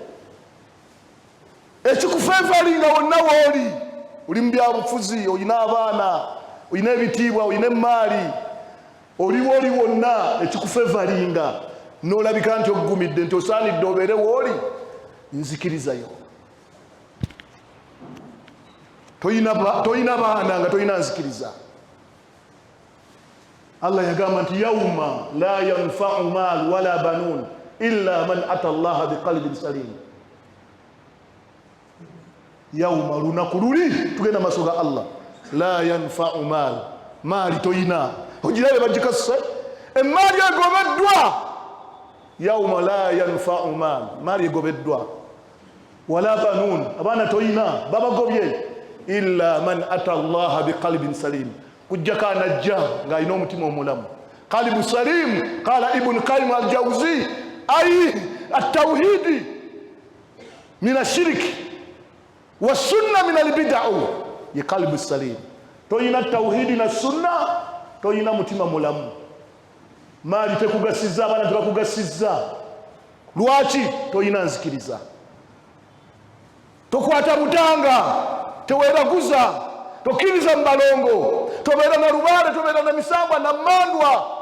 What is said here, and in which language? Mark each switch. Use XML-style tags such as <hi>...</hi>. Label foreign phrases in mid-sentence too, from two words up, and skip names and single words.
<lg>ekikufeevalinga wonna wooli oli mu byabufuzi oyina abaana oyina ebitiibwa oyina emmaali oli wonna ekikufeevalinga n'olabika nti oggumidde nti osaanidde obeere wooli nzikirizayo toyina baana nga toyina nzikiriza.</lg> <ar>Allah</ar> <lg>yagamba nti</lg> <ar>يوم لا ينفع مال ولا بنون إلا من أتى الله بقلب سليم.</ar> <lg>Yawma lunaku luli tugenda masoga Allah</lg> <ar>لا ينفع مال</ar> <lg>mali toyina ojirabe bajikassa emali egobeddwa</lg> <ar>يوم لا ينفع مال</ar> <lg>mali egobeddwa</lg> <ar>ولا بنون</ar> <lg>abana toyina babagobye</lg> <ar>إلا من أتى الله بقلب سليم</ar> <lg>kujjaka najja nga ino mutima omulamu</lg> <ar>قلب سليم قال ابن قيم الجوزي أي التوحيد من الشرك وسنة من البدعة يا قلب سليم</ar> <lg>toyina tauhid na sunna toyina mutima mulamu mali tekugasiza abana tebakugasiza lwaki toyina nzikiriza tokwata butanga teweraguza tokiriza mbalongo tobeera na rubale tobeera na misamba na mandwa</lg>